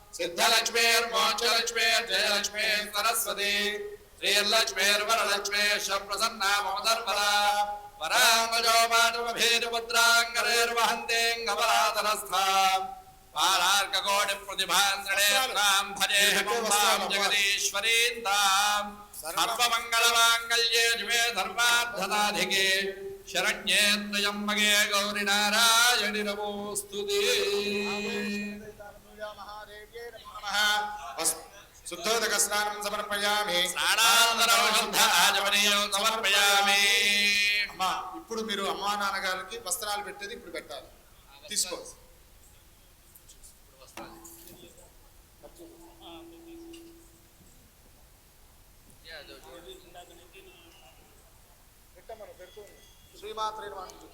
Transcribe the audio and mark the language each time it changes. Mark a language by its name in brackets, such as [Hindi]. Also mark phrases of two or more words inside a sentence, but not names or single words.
[Sanskrit] सिद्धलक्ष्मीर्मोक्षलक्ष्मीर्जयलक्ष्मीर् सरस्वती श्रीर्लक्ष्मीर्वरलक्ष्मीश्च प्रसन्ना मम धर्मदा वराङ्गजोपाटुमभेदमुद्राङ्गरेर्वहन्तेऽङ्गपरातनस्थाम् पारार्ककोटिप्रतिभान्द्रणेत्राम् भजेऽहं जगदीश्वरीं ताम् सर्वमङ्गलमाङ्गल्ये शिवे सर्वार्थसाधिके शरण्ये त्र्यम्बके गौरि नारायणि नमोऽस्तुते। शुद्धोदक स्नानं समर्पयामि స్నానానంతరం శుద్ధ ఆచమనీయం సమర్పయామి. [Telugu] అమ్మా ఇప్పుడు మీరు అమ్మా నాన్నగారికి వస్త్రాలు పెట్టేది ఇప్పుడు పెట్టాలి. [Sanskrit] తీసుకో. శ్రీమాత్రే నమః.